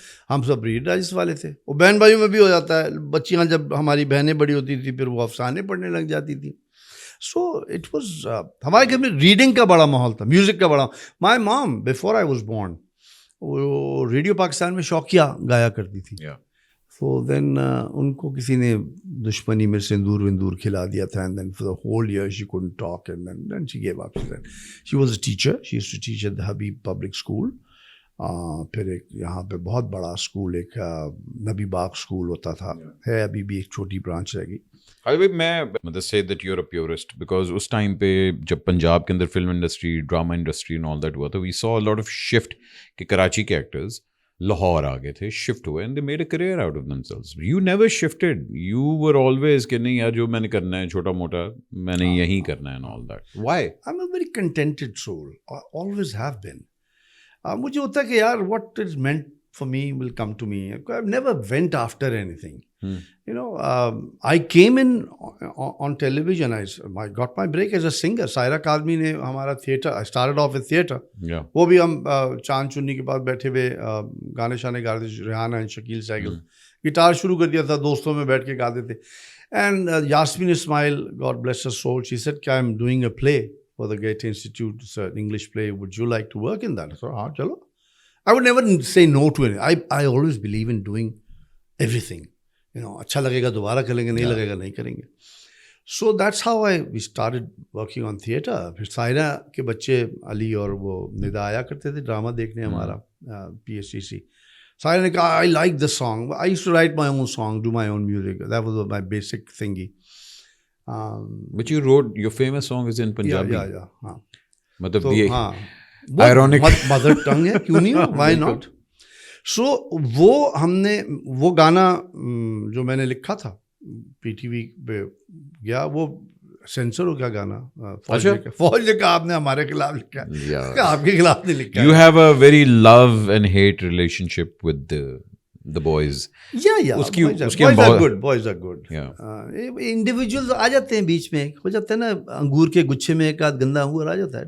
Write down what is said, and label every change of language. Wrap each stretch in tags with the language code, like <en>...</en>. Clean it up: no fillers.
<ur>ہم سب reader digest والے تھے. وہ بہن بھائیوں میں بھی ہو جاتا ہے. بچیاں جب ہماری بہنیں بڑی ہوتی تھیں پھر وہ افسانے پڑھنے لگ جاتی تھیں.</ur> <en>so it was</en> <ur>ہمارے گھر میں ریڈنگ کا بڑا ماحول تھا, میوزک کا بڑا.</ur> <en>my mom before I was born</en> <ur>وہ ریڈیو پاکستان میں شوقیہ گایا کرتی تھی.</ur> <en>So then</en> <ur>ان کو کسی نے دشمنی میں سندور وندور کھلا دیا تھا.</ur> <en>And then for the whole year she couldn't talk and then she gave up. She was a teacher. She used to teach at the Habib Public School.</en> <ur>پھر ایک یہاں پہ بہت بڑا اسکول ایک نبی باغ اسکول ہوتا تھا, ہے ابھی بھی, ایک چھوٹی برانچ رہ گئی. میں مطلب</ur> <en>say that you're a purist because</en> <ur>اس time پہ جب پنجاب کے اندر film industry, drama industry</ur> <en>and all that</en> <ur>ہوا تھا,</ur> <en>we saw a lot of shift</en> <ur>کہ کراچی کے ایکٹرز لاہور آ گئے تھے, شفٹ ہوئے</ur> <en>and they made a career out of themselves. You never shifted. You were always</en> <ur>کہ نہیں یار جو میں نے کرنا ہے چھوٹا موٹا میں نے یہی کرنا ہے</ur> <en>and all that. Why? I'm a very contented soul. I always have been.</en> <ur>مجھے ہوتا ہے کہ یار</ur> <en>what is meant for me will come to me. I never went after anything. You know, I came in on television. I got my break as a singer. Saira Kadmi</en> <ur>نے ہمارا</ur> <en>theatre, I started off with theatre.</en> <ur>وہ بھی ہم چاند چنی کے بعد بیٹھے ہوئے گانے شانے گاتے تھے, ریحانہ اینڈ شکیل سہگل, گٹار شروع کر دیا تھا, دوستوں میں بیٹھ کے گاتے تھے.</ur> <en>And Yasmin Ismail, God bless her soul, she said کہ I'm doing a play for the Goethe Institute. It's an English play. Would you like to work in that? So</en> <ur>हाँ چلو.</ur> <en>I would never say no to it. I always believe in doing everything. You know,</en> <ur>اچھا لگے گا دوبارہ کریں گے, نہیں لگے گا نہیں کریں گے.</ur> <en>So that's how we started working on theatre.</en> <ur>پھر سائرہ کے بچے علی اور وہ ندا آیا کرتے تھے ڈرامہ دیکھنے ہمارا PSCC. سائرہ نے کہا</ur> <en>I like this song. I used to write my own song, do my own music. That was my basic thingy. But you wrote, your famous song is in Punjabi. Yeah. ہاں</en> <ur>مطلب یہ ironic mother tongue ہے, کیوں نہیں ہو,</ur> <en>why not.</en> <ur>سو وہ ہم نے وہ گانا جو میں نے لکھا تھا PTV پہ گیا, وہ سینسر ہو گیا گانا. فوج نے کہا آپ نے ہمارے خلاف لکھا, آپ کے خلاف نہیں لکھا.</ur> <en>You have a very love and hate relationship with the boys. Yeah. Boys are good.</en> <ur>Individuals آ جاتے ہیں بیچ میں, ہو جاتا ہے نا انگور کے گچھے میں ایک آدھ گندا انگور آ جاتا ہے.</ur>